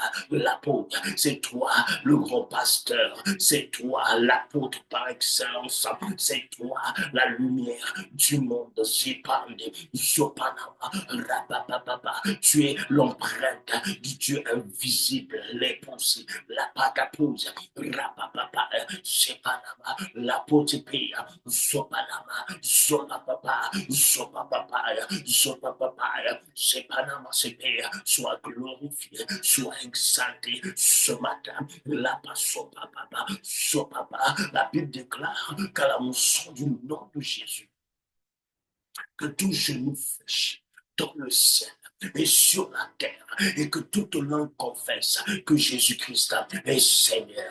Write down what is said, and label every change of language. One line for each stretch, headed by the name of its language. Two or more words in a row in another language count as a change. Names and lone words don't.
French: l'apôtre, c'est toi le grand pasteur, c'est toi l'apôtre par excellence, c'est toi la lumière du monde, Zipande, Zopanama, Rapapapa, tu es l'empreinte du Dieu invisible, l'épouse, la patapouze, Rapapapa, Zepanama, l'apôtre Pia, Zopanama, Zopapapa, Zopapapa, Zopapapa, Zepanama, Sepea, soit glorifié, soit exalté ce matin. La papa, sopapa. La Bible déclare qu'à la mention du nom de Jésus, que tout genou fléchit dans le ciel et sur la terre, et que toute langue confesse que Jésus-Christ est Seigneur.